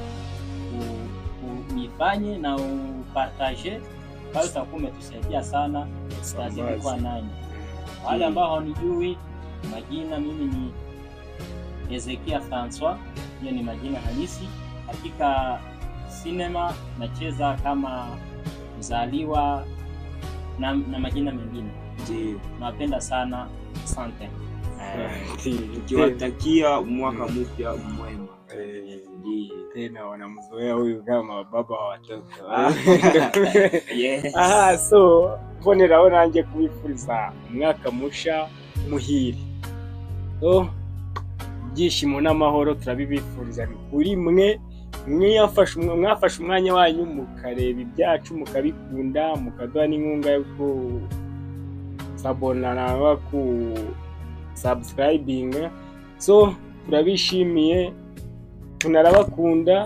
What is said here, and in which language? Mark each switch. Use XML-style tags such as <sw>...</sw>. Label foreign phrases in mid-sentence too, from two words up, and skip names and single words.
<sw>uifanye na upartage bali utakuwa umetusaidia sana tutazidi kwa nani wale ambao hawanijui majina mimi ni Ezekia François hiyo ni majina halisi katika sinema nacheza kama mzaliwa na majina mengine napenda sana asante nikiwatakia mwaka mpya mwema tena wanamzoea huyu kama baba wa watoto so</sw> <rn>boneraho nanjye kubifuriza umwaka musha muhire so byishimo n'amahoro turabibifuriza kuri mwafashe umwanya wanyu mukareba ibyacu mukabikunda mukaduha n'inkunga yo ku sabonana ku subscribing so turabishimiye tunarabakunda</rn>